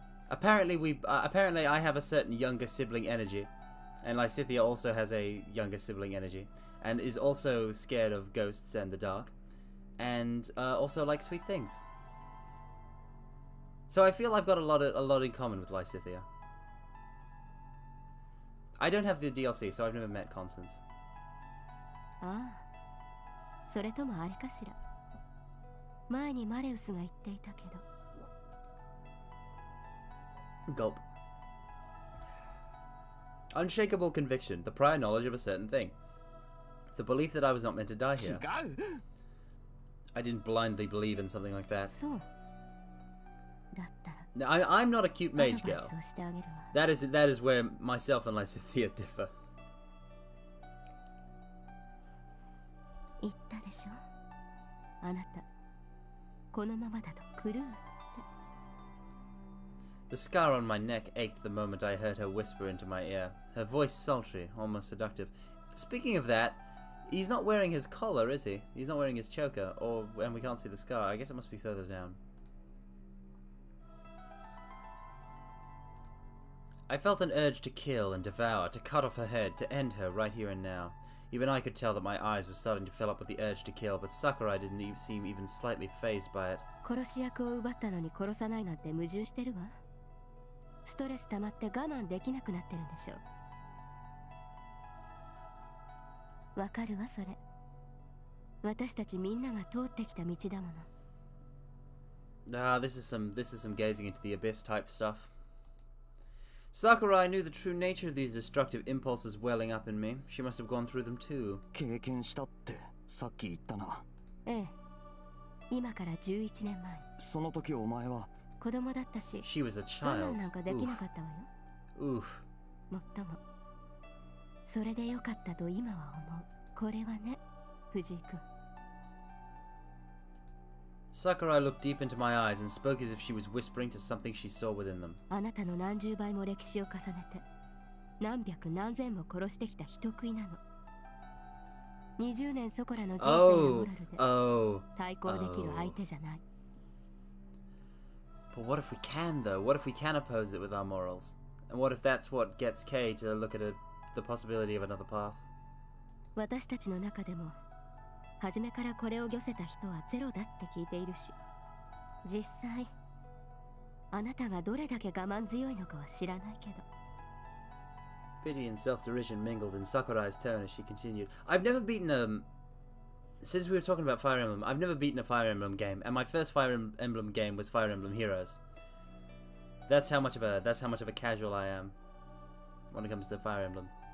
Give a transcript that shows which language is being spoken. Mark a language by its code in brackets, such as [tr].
[en] Apparently I have a certain younger sibling energy, and Lysithea also has a younger sibling energy, and is also scared of ghosts and the dark, and also likes sweet things. So I feel I've got a lot in common with Lysithea. I don't have the DLC, so I've never met Constance. [ja] ああ、それともあれかしら。前にマレウスが言っていたけど。 Gulp. [en] Unshakable conviction, the prior knowledge of a certain thing. The belief that I was not meant to die here. I didn't blindly believe in something like that. [ja] そう。だったら。 [en] Now, I'm not a cute mage girl. That is where myself and Lysithea differ. [ja] 言ったでしょ。あなた、このままだと狂うって。 [en] The scar on my neck ached the moment I heard her whisper into my ear, her voice sultry, almost seductive. Speaking of that, he's not wearing his collar, is he? He's not wearing his choker, and we can't see the scar. I guess it must be further down. I felt an urge to kill and devour, to cut off her head, to end her right here and now. Even I could tell that my eyes were starting to fill up with the urge to kill, but Sakurai didn't even seem even slightly fazed by it. [ja] 殺し役を奪ったのに殺さないなんて矛盾してるわ。ストレス溜まって我慢できなくなってるんでしょう。わかるわそれ。私たちみんなが通ってきた道だもの。 [en] This is some gazing into the abyss type stuff. Sakurai knew the true nature of these destructive impulses welling up in me. She must have gone through them too. [ja] 経験したってさっき言ったな。ええ。今から11年前。その時お前は子供だったし、 [en] She was a [ja] 我 [en] child. [ja] 慢なんかできなかったわよ。 Oof. もっとも、それでよかったと今は思う。これはね、藤井君。 [en] Sakurai looked deep into my eyes and spoke as if she was whispering to something she saw within them. [ja] あなたの何十倍も歴史を重ねて、何百何千も殺してきた人食いなの。 20年そこらの人生やモラルで対抗できる相手じゃない。 [en] But what if we can, though? What if we can oppose it with our morals? And what if that's what gets Kay to look at the possibility of another path? [ja] 私たちの中でも、初めからこれを御せた人はゼロだって聞いているし、実際、あなたがどれだけ我慢強いのかは知らないけど。 [en] Pity and self-derision mingled in Sakurai's tone as she continued. I've never beaten since we were talking about Fire Emblem, I've never beaten a Fire Emblem game, and my first Fire Emblem game was Fire Emblem Heroes. That's how much of a casual I am when it comes to Fire Emblem.